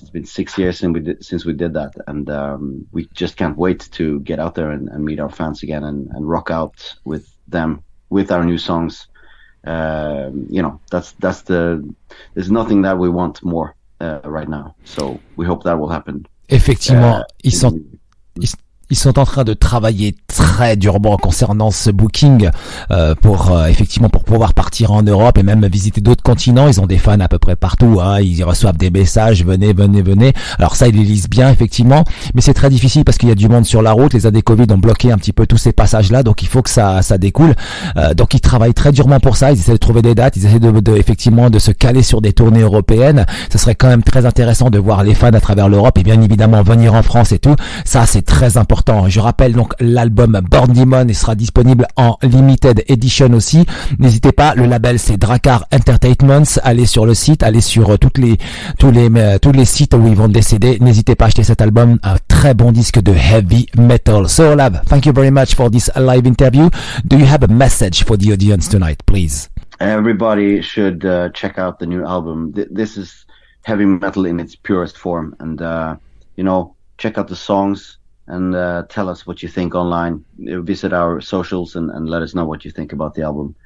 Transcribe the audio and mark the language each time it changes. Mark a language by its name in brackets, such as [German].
[English] It's been 6 years since we did that, and we just can't wait to get out there and meet our fans again and rock out with them with our new songs. You know, there's nothing that we want more right now. So we hope that will happen. [French] Effectivement, ils sont en train de travailler très durement concernant ce booking pour effectivement pour pouvoir partir en Europe et même visiter d'autres continents. Ils ont des fans à peu près partout, hein. Ils reçoivent des messages, venez. Alors ça, ils les lisent bien effectivement, mais c'est très difficile parce qu'il y a du monde sur la route. Les années Covid ont bloqué un petit peu tous ces passages-là, donc il faut que ça découle. Donc ils travaillent très durement pour ça. Ils essaient de trouver des dates, ils essaient effectivement de se caler sur des tournées européennes. Ça serait quand même très intéressant de voir les fans à travers l'Europe et bien évidemment venir en France et tout. Ça, c'est très important. Je rappelle donc l'album Born Demon sera disponible en limited edition aussi. N'hésitez pas, le label c'est Drakkar Entertainment. Allez sur le site, allez sur tous les sites où ils vendent des CD. N'hésitez pas à acheter cet album, un très bon disque de heavy metal. [English] So Olav, thank you very much for this live interview. Do you have a message for the audience tonight, please? Everybody should check out the new album. This is heavy metal in its purest form, and you know, check out the songs. And tell us what you think online. Visit our socials and let us know what you think about the album.